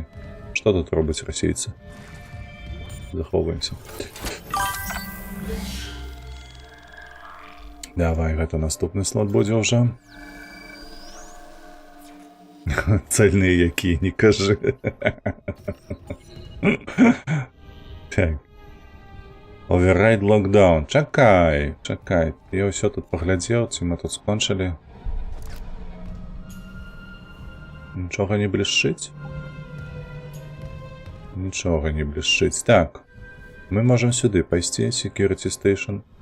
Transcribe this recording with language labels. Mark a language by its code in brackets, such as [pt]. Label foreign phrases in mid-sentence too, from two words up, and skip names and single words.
[be] Што тут робяць расейцы? Захоўваемся. Давай, гэта наступны слот будзе ўжо. Цельныя якія, не кажы. Так. [en] Override lockdown. [be] Чакай, чакай. Я ўсё тут паглядзеў, ці мы тут скончылі. Нічога не блішчыць? Нічога не блішчыць. Так. Мы можам сюды пайсці, [en] Security Station.